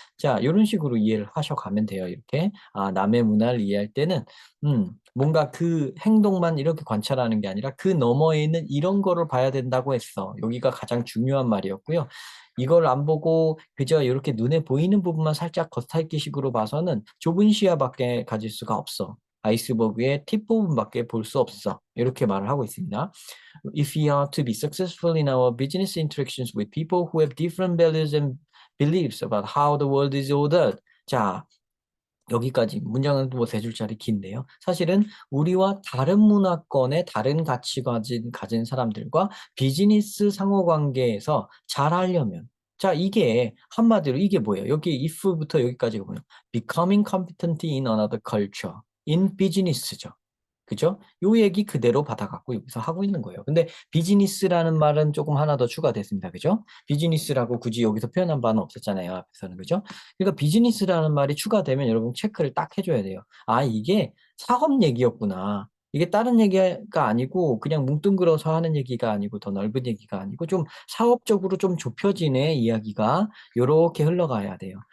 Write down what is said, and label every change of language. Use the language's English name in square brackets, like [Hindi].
[Korean] 자, 이런 식으로 이해를 하셔가면 돼요. 이렇게 남의 문화를 이해할 때는 뭔가 그 행동만 이렇게 관찰하는 게 아니라 그 너머에 있는 이런 거를 봐야 된다고 했어. 여기가 가장 중요한 말이었고요. 이걸 안 보고 그저 이렇게 눈에 보이는 부분만 살짝 겉핥기식으로 봐서는 좁은 시야밖에 가질 수가 없어. 아이스버그의 팁 부분밖에 볼 수 없어. 이렇게 말을 하고 있습니다. [English] If we are to be successful in our business interactions with people who have different values and beliefs about how the world is ordered. [Korean] 자, 여기까지 문장은 뭐 세 줄짜리 긴데요. 사실은 우리와 다른 문화권의 다른 가진 사람들과 비즈니스 상호관계에서 잘하려면 자, 이게 한마디로 이게 뭐예요? 여기 if부터 여기까지가 뭐예요? [English] Becoming competent in another culture. in business [Korean] 죠. 그죠? 요 얘기 그대로 받아갖고 여기서 하고 있는 거예요. 근데 비즈니스라는 말은 조금 하나 더 추가됐습니다. 그죠? 비즈니스라고 굳이 여기서 표현한 바는 없었잖아요. 앞에서는. 그죠? 그러니까 비즈니스라는 말이 추가되면 여러분 체크를 딱 해줘야 돼요. 아, 이게 사업 얘기였구나. 이게 다른 얘기가 아니고 그냥 뭉뚱그려서 하는 얘기가 아니고 더 넓은 얘기가 아니고 좀 사업적으로 좀 좁혀지네 이야기가 요렇게 흘러가야 돼요.